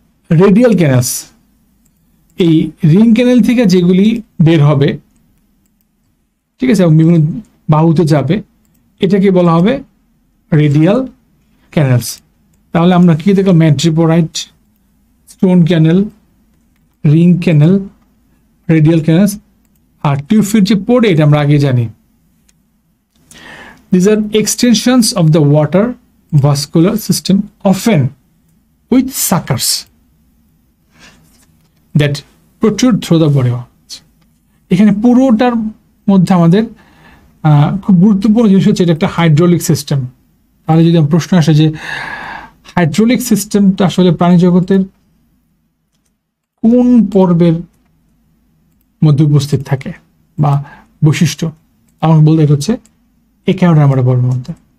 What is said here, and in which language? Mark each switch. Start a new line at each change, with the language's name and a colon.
Bangla: Radial canals, এই ring ক্যানেল থেকে যেগুলি বের হবে, ঠিক আছে, এবং বিভিন্ন বাহুতে যাবে, এটাকে বলা হবে রেডিয়াল ক্যানেলস। তাহলে আমরা কি দেখলাম? ম্যাড্রিপোরাইট, স্টোন ক্যানেল, রিং ক্যানেল, রেডিয়াল ক্যানেলস, আর টিউবফিড যে পড়ে, এটা আমরা আগে জানি।
English: These are extensions of the water vascular system, often with suckers that protrude through the body.
Bangla: এখানে পুরোটার মধ্যে আমাদের খুব গুরুত্বপূর্ণ জিনিস হচ্ছে এটা একটা হাইড্রোলিক সিস্টেম। তাহলে যদি প্রশ্ন আসে যে হাইড্রোলিক সিস্টেমটা আসলে প্রাণী জগতের কোন পর্বের মধ্যে উপস্থিত থাকে বা বৈশিষ্ট্য, আমাকে বলতে এটা হচ্ছে অ্যাকোয়ারিয়াম পর্বের মধ্যে।